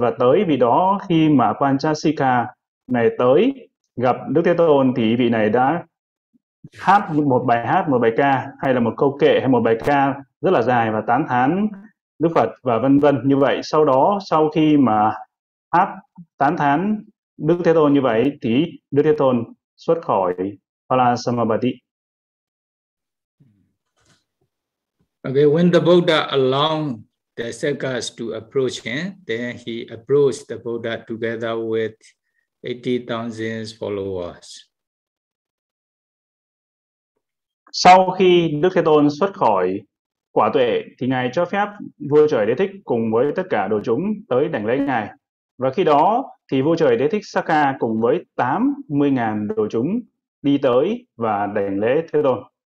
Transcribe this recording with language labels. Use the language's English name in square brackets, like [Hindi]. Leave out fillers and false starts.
[Vietnamese] Và tới vì đó, khi mà Panchasika này tới gặp Đức Thế Tôn, thì vị này đã hát một bài hát, một bài ca, hay là một câu kệ, hay một bài ca rất là dài và tán thán Đức Phật và vân vân như vậy. Sau đó, sau khi mà hát tán thán Đức Thế Tôn như vậy, thì Đức Thế Tôn xuất khỏi Phalasamabati. [English] Okay, when the Buddha allowed the Sakas to approach him, then he approached the Buddha together with 80,000 followers. [Vietnamese] Sau khi Đức Thế Tôn xuất khỏi quả tuệ, thì Ngài cho phép Vua Trời Đế Thích cùng với tất cả đồ chúng tới đảnh lễ Ngài. Và khi đó, thì Vua Trời Đế Thích Saka cùng với 80,000 đồ chúng đi tới và đảnh lễ Thế Tôn.